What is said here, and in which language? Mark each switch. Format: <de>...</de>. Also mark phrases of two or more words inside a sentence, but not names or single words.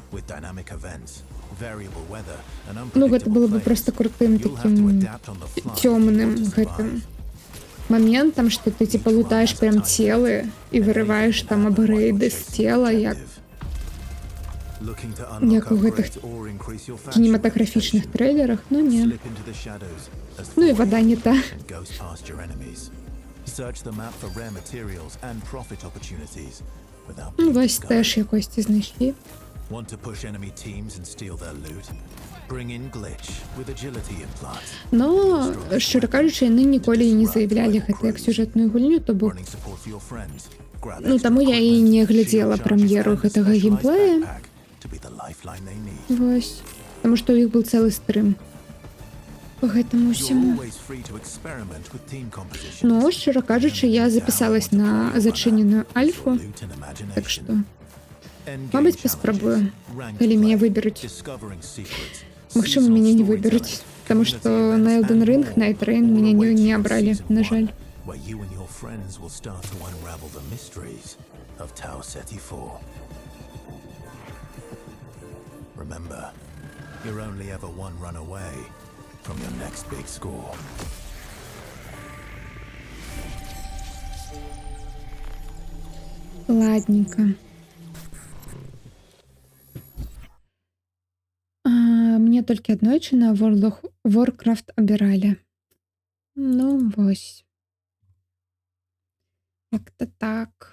<be>Ну, гэта было бы просто крутым таким цёмным гэтым моментам, што ты, типа, лутаеш прям целы і вырываеш там апгрейды з цела, як як у гэтых кінематаграфічных трэйлерах, ну не. Ну і вада не та. Ну, вось теж якості знайшлі. Но, шчыра кажучы, яны ніколі і не заявлялі гэта як сюжэтную гульню, то бок. Ну, таму я і не глядзела прэм'еру гэтага геймплея. Вось. Таму што ў іх быў цэлы стрым. По гэтаму ўсяму. Ну, шчыра кажучы, я запісалась на зачыненую альфу. Так што, мабыць, паспрабую, калі мяне выберуць. Магчыма, мяне не выберуць, таму што на Elden Ring, Night Rain мяне не абралі, на жаль.</be> <en>Remember, you're only ever one run away from your next big score.</en> <be>Ладненько. Мне толькі аднойчы на World of Warcraft абіралі. Ну, вось. Як-то так.</be>